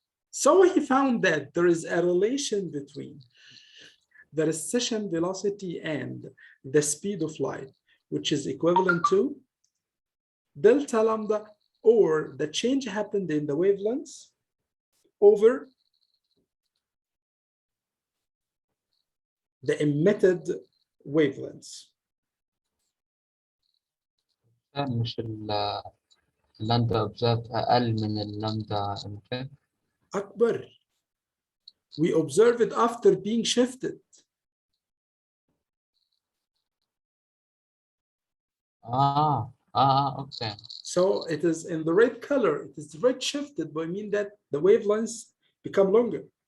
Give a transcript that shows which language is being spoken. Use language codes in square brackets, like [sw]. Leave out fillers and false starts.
[en] So he found that there is a relation between the recession velocity and the speed of light, which is equivalent to delta lambda, or the change happened in the wavelengths, over the emitted wavelengths. [ar] مش اللامدا observed أقل من اللامدا emitted. أكبر. [en] We observe it after being shifted. Okay. So it is in the red color. It is red shifted, but I mean that the wavelengths become longer.